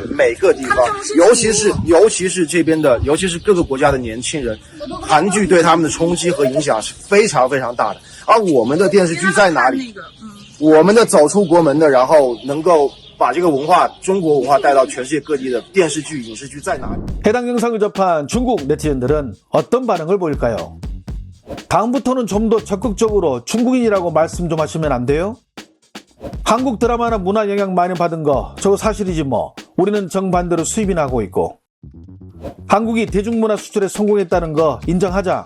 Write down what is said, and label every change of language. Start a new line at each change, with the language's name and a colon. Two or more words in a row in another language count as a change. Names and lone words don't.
Chinese: 每个地方，尤其是这边的，尤其是各个国家的年轻人，韩剧对他们的冲击和影响是非常非常大的。而我们的电视剧在哪里？我们的走出国门的，然后能够把这个文化、中国文化带到全世界各地的电视剧、影视剧在哪里？
Korean: 해당 영상을 접한 중국 네티즌들은 어떤 반응을 보일까요? 다음부터는 좀 더 적극적으로 중국인이라고 말씀 좀 하시면 안 돼요? 한국 드라마나 문화 영향 많이 받은 거 저거 사실이지 뭐. 우리는 정반대로 수입이나 하고 있고. 한국이 대중문화 수출에 성공했다는 거 인정하자.